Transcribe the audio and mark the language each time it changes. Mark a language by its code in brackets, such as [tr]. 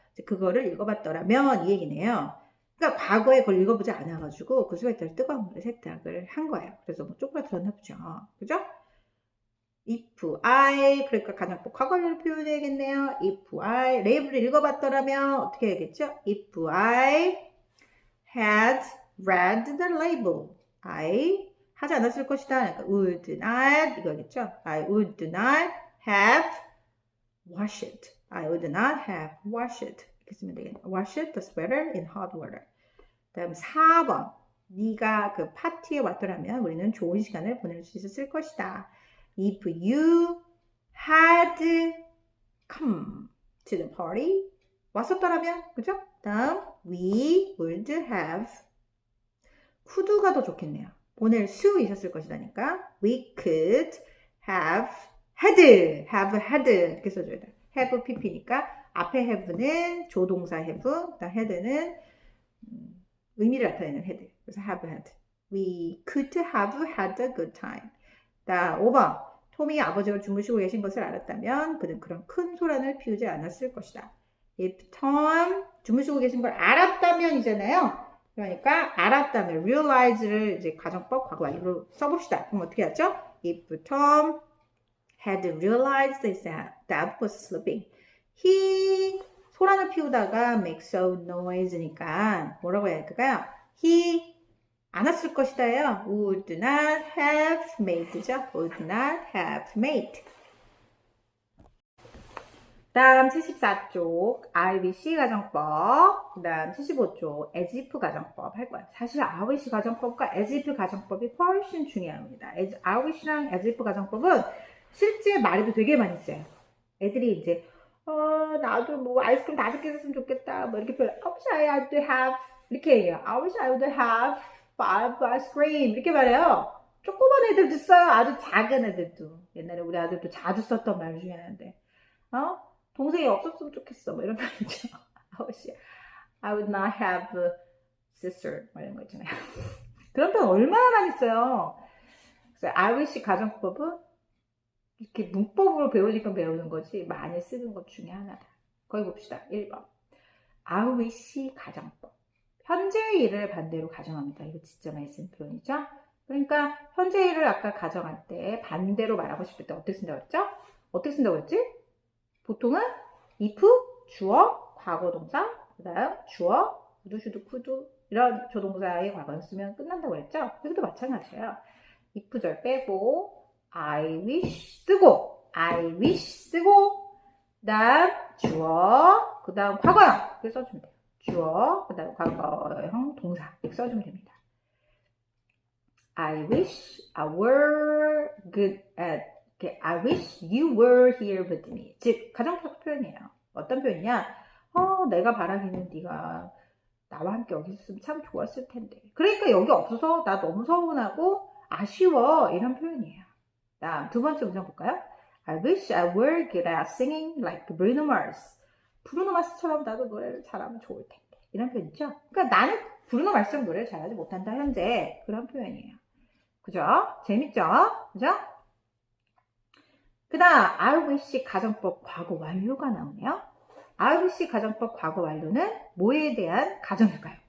[ko] 그거를 읽어봤더라면 이 얘기네요. 그러니까 과거에 그걸 읽어보지 않아가지고 그 스웨터를 뜨거운 물에 세탁을 한 거예요. 그래서 뭐 쪼그라들었나 보죠. 그죠? [en] If I [ko] 그러니까 가정법 과거를 표현해야겠네요. If I 레이블을 읽어봤더라면 어떻게 해야겠죠? [en] If I had read the label, I [ko] 하지 않았을 것이다. 그러니까 [en] would not [ko] 이거겠죠? [en] I would not have washed it. I would not have washed it. [ko] 이렇게 쓰면 되겠네. [en] Wash the sweater in hot water. [ko] 다음 4번. 네가 그 파티에 왔더라면 우리는 좋은 시간을 보낼 수 있었을 것이다. [en] If you had come to the party. [ko] 왔었더라면, 그죠? 다음 [en] we would have could [ko] 가 더 좋겠네요. 보낼 수 있었을 것이다니까 [en] we could have had [ko] 이렇게 써줘야 돼요. have pp니까 앞에 have는 조동사 have, 그다음 had는 의미를 나타내는 had. 그래서 [en] have had. We could have had a good time. [ko] 자, 5번. 톰이 아버지가 주무시고 계신 것을 알았다면 그는 그런 큰 소란을 피우지 않았을 것이다. If Tom 주무시고 계신 걸 알았다면이잖아요. 그러니까 알았다면 realize를 이제 가정법 과거 완료로 써봅시다. 그럼 어떻게 하죠? [en] If Tom had realized that Dad was sleeping, he [ko] 소란을 피우다가 [en] make so noise니까 [ko] 뭐라고 해야 할까요? He 안 왔을 것이다요. [en] Would not have made죠. Would not have made. [ko] 다음 74쪽 I wish 가정법, 그 다음 75쪽 as if 가정법 할 거야. 사실 I wish 가정법과 as if 가정법이 훨씬 중요합니다. I wish랑 as if 가정법은 실제 말에도 되게 많이 써요. 애들이 이제 나도 뭐 아이스크림 5개 샀으면 좋겠다 뭐 이렇게 표현. [en] I wish I had to have [ko] 이렇게 얘기해요. [en] I wish I would have 5 ice cream [ko] 이렇게 말해요. 조그만 애들도 써요. 아주 작은 애들도. 옛날에 우리 아들도 자주 썼던 말 중에 하나인데 동생이 없었으면 좋겠어 뭐 이런 말이죠. [en] I wish I would not have a sister [ko] 뭐 이런 거 있잖아요. 그런 표현 얼마나 많이 써요. 그래서 I wish 가정법은 이렇게 문법으로 배우니까 배우는 거지 많이 쓰는 것 중에 하나다. 거기 봅시다. 1번 I wish 가정법. 현재일을 반대로 가정합니다. 이거 진짜 많이 쓰는 표현이죠. 그러니까 현재일을 아까 가정할 때 반대로 말하고 싶을 때 어떻게 쓴다고 했죠? 어떻게 쓴다고 했지? 보통은 if, 주어, 과거동사, 그 다음 주어, 우드, 슈드, 쿠드 이런 조동사의 과거를 쓰면 끝난다고 했죠? 여기도 마찬가지예요. if절 빼고 I wish 쓰고 I wish 쓰고 그 다음 주어, 그 다음 과거형 이렇게 써주면 돼요. 주어, 그 다음 과거형 동사 이렇게 써주면 됩니다. [en] I wish I were good at I wish you were here with me. [ko] 즉 가정적 표현이에요. 어떤 표현이냐? 내가 바라기는 네가 나와 함께 여기 있으면 참 좋았을 텐데. 그러니까 여기 없어서 나 너무 서운하고 아쉬워 이런 표현이에요. 다음 두 번째 문장 볼까요? [en] I wish I were good at singing like Bruno Mars. [ko] 브루노 마스처럼 나도 노래를 잘하면 좋을 텐데. 이런 표현이죠. 그러니까 나는 브루노 마스처럼 노래를 잘하지 못한다 현재. 그런 표현이에요. 그죠? 재밌죠? 그죠? 그 다음 I wish 가정법 과거 완료가 나오네요. I wish 가정법 과거 완료는 뭐에 대한 가정일까요?